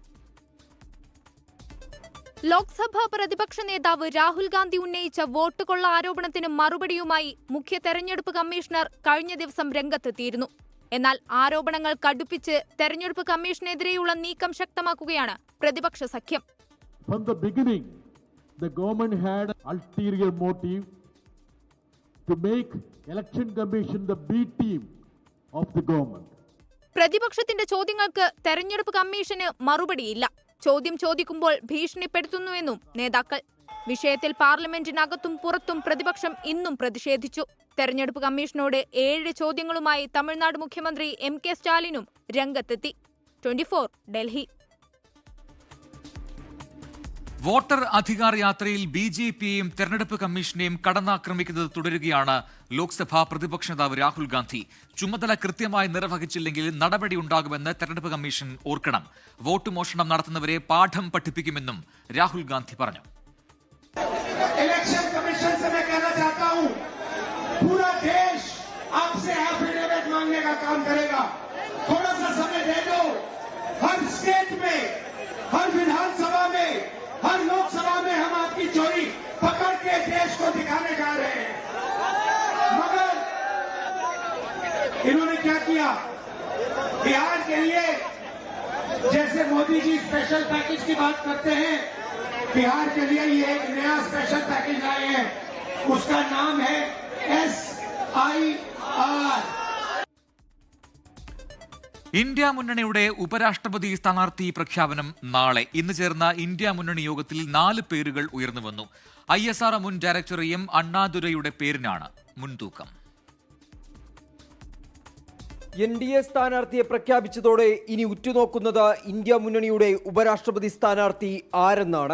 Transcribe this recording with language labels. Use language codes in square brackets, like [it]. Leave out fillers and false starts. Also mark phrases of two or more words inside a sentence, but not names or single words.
[ml] ലോക്സഭാ പ്രതിപക്ഷ നേതാവ് രാഹുൽ ഗാന്ധി ഉന്നയിച്ച വോട്ടുകൊള്ള ആരോപണത്തിന് മറുപടിയുമായി മുഖ്യ തെരഞ്ഞെടുപ്പ് കമ്മീഷണർ കഴിഞ്ഞ ദിവസം രംഗത്തെത്തിയിരുന്നു. എന്നാൽ ആരോപണങ്ങൾ കടുപ്പിച്ച് തെരഞ്ഞെടുപ്പ് കമ്മീഷനെതിരെയുള്ള നീക്കം ശക്തമാക്കുകയാണ് പ്രതിപക്ഷ സഖ്യം. [en] From the beginning, the government had ulterior motive to make election commission the B team of the government. [ml] പ്രതിപക്ഷത്തിന്റെ ചോദ്യങ്ങൾക്ക് തെരഞ്ഞെടുപ്പ് കമ്മീഷന് മറുപടിയില്ല. ചോദ്യം ചോദിക്കുമ്പോൾ ഭീഷണിപ്പെടുത്തുന്നുവെന്നും നേതാക്കൾ. വിഷയത്തിൽ പാർലമെന്റിനകത്തും പുറത്തും പ്രതിപക്ഷം ഇന്നും പ്രതിഷേധിച്ചു. തെരഞ്ഞെടുപ്പ് കമ്മീഷനോട് 7 ചോദ്യങ്ങളുമായി തമിഴ്നാട് മുഖ്യമന്ത്രി MK സ്റ്റാലിനും രംഗത്തെത്തി. 24 ഡൽഹി. വോട്ടർ അധികാർ യാത്രയിൽ BJPയെയും തെരഞ്ഞെടുപ്പ് കമ്മീഷനെയും കടന്നാക്രമിക്കുന്നത് തുടരുകയാണ് ലോക്സഭാ പ്രതിപക്ഷ നേതാവ് രാഹുൽ ഗാന്ധി. ചുമതല കൃത്യമായി നിർവഹിച്ചില്ലെങ്കിൽ നടപടിയുണ്ടാകുമെന്ന് തെരഞ്ഞെടുപ്പ് കമ്മീഷൻ ഓർക്കണം. വോട്ട് മോഷണം നടത്തുന്നവരെ പാഠം പഠിപ്പിക്കുമെന്നും രാഹുൽ ഗാന്ധി പറഞ്ഞു. [en] election commission [hi] से मैं कहना चाहता हूं, पूरा देश आपसे एफिडेविट मांगने का काम करेगा. थोड़ा सा समय दे दो. हर स्टेट में, हर विधानसभा में, हर लोकसभा में हम आपकी चोरी पकड़ के देश को दिखाने जा रहे हैं. मगर इन्होंने क्या किया? बिहार के लिए जैसे मोदी जी [en] special package [hi] की बात करते हैं, बिहार के लिए ये एक नया [en] special package [hi] लाए हैं. उसका नाम है SIR. [ml] ഇന്ത്യ മുന്നണിയുടെ ഉപരാഷ്ട്രപതി സ്ഥാനാർത്ഥി പ്രഖ്യാപനം നാളെ. ഇന്ന് ചേർന്ന ഇന്ത്യ മുന്നണി യോഗത്തിൽ 4 പേരുകൾ ഉയർന്നുവന്നു. ISR മുൻ ഡയറക്ടർ M അണ്ണാദുരൈയുടെ പേരിനാണ് മുൻതൂക്കം. NDA സ്ഥാനാർത്ഥിയെ പ്രഖ്യാപിച്ചതോടെ ഇനി ഉറ്റുനോക്കുന്നത് ഇന്ത്യ മുന്നണിയുടെ ഉപരാഷ്ട്രപതി സ്ഥാനാർത്ഥി ആരെന്നാണ്.